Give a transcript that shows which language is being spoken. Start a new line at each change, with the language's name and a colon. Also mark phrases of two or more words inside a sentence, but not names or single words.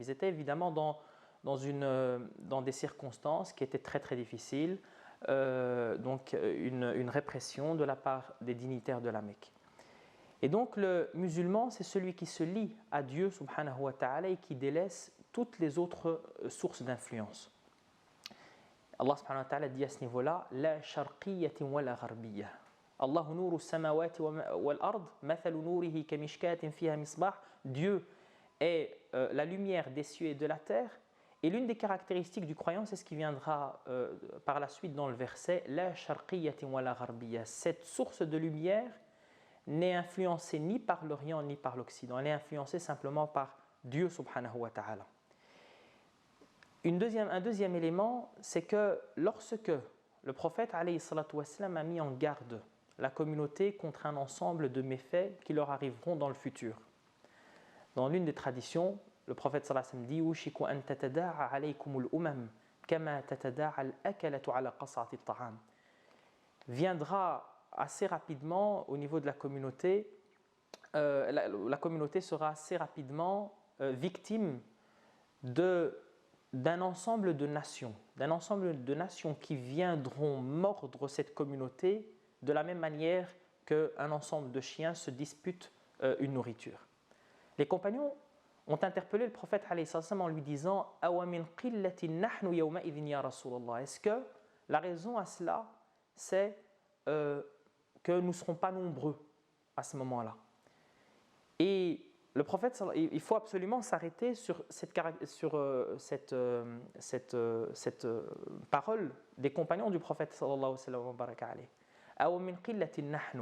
French: Ils étaient évidemment dans des circonstances qui étaient très très difficiles, donc une répression de la part des dignitaires de la Mecque. Et donc le musulman, c'est celui qui se lie à Dieu
Arabic: سبحانه وتعالى
French: et qui délaisse toutes les autres sources d'influence. Allah
Arabic: سبحانه وتعالى
French: dit à ce niveau-là
Arabic: لا شرقية ولا غربية. الله نور السماوات والأرض مثل نوره كمشكاة فيها مصباح.
French: Dieu est la lumière des cieux et de la terre. Et l'une des caractéristiques du croyant, c'est ce qui viendra par la suite dans le verset
Arabic: لا شرقية ولا غربية.
French: Cette source de lumière n'est influencée ni par l'Orient ni par l'Occident. Elle est influencée simplement par Dieu
Arabic: سبحانه وتعالى.
French: Un deuxième élément, c'est que lorsque le prophète
Arabic: عليه الصلاة والسلام
French: a mis en garde la communauté contre un ensemble de méfaits qui leur arriveront dans le futur. Dans l'une des traditions, le prophète
Arabic: صلى الله عليه وسلم
French: dit
Arabic: يوشك أن تتداعى عليكم الأمم كما تتداعى الأكلة على قصعة الطعام.
French: Viendra assez rapidement au niveau de la communauté, la communauté sera assez rapidement victime d'un ensemble de nations qui viendront mordre cette communauté de la même manière qu'un ensemble de chiens se disputent une nourriture. Les compagnons ont interpellé le prophète
Arabic: عليه السلام
French: en lui disant «
Arabic: أومن قلة نحن يومئذ يا رسول الله
French: » Est-ce que la raison à cela, c'est que nous ne serons pas nombreux à ce moment-là? Et le prophète, il faut absolument s'arrêter sur cette parole des compagnons du prophète
Arabic: صلى الله عليه وسلم.